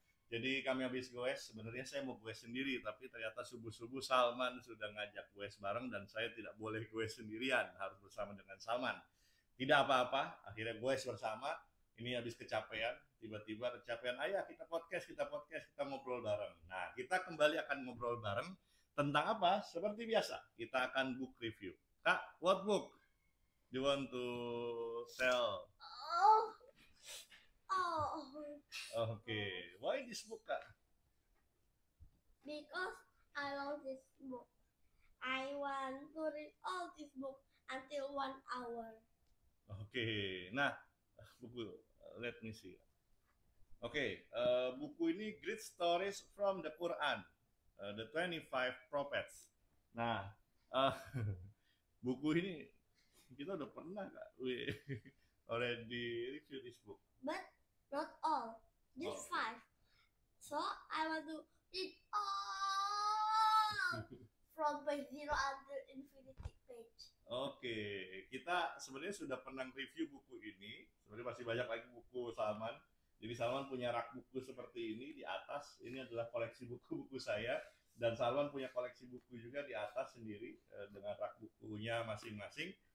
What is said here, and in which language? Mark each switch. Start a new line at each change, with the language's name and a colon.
Indonesian: Jadi kami habis goes. Sebenarnya saya mau goes sendiri, tapi ternyata subuh-subuh Salman sudah ngajak goes bareng dan saya tidak boleh goes sendirian, harus bersama dengan Salman. Tidak apa-apa, akhirnya goes bersama. Ini habis kecapean, tiba-tiba kecapean, ayah kita ngobrol bareng. Nah, kita kembali akan ngobrol bareng tentang apa? Seperti biasa, kita akan book review.
English: Kak, what book do you want to tell? Oh, oh, Oke, okay. Why this book, Kak? because I love this book. I want to read all this book until 1 hour. Oke, okay.
Indonesian: Nah, buku,
English: let me see. Oke, okay.
Indonesian: Buku ini Great Stories from the Quran, The 25 Prophets. Nah, uh, buku ini kita udah pernah, Kak?
English: We already review this book. But not all, just 5. So I want to read all from page 0 until infinity page.
Indonesian: Oke, kita sebenarnya sudah pernah review buku ini. Sebenarnya masih banyak lagi buku Salman. Jadi Salman punya rak buku seperti ini di atas. Ini adalah koleksi buku-buku saya. Dan Salman punya koleksi buku juga di atas sendiri dengan rak bukunya masing-masing.